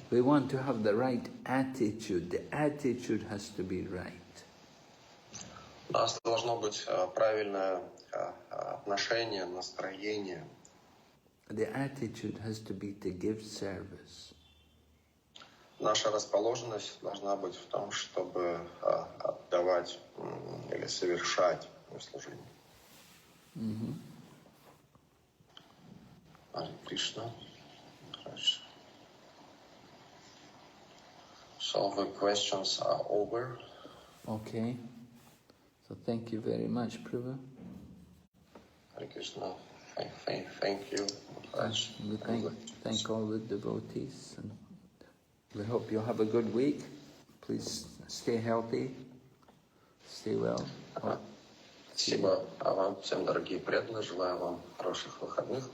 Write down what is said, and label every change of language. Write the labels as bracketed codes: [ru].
[en] We want to have the right attitude. The attitude has to be right. [ru] У нас должно быть правильное отношение, настроение. [en] The attitude has to be to give service. [ru] Наша расположенность должна быть в том, чтобы отдавать или совершать служение. Харе Кришна. [en] So the questions are over. Okay. So thank you very much, Prabhu. Hare Krishna. Thank you. We thank all the devotees, and we hope you'll have a good week. Please stay healthy, stay well. [ru] Спасибо вам, всем дорогие преданные. Желаю вам хороших выходных.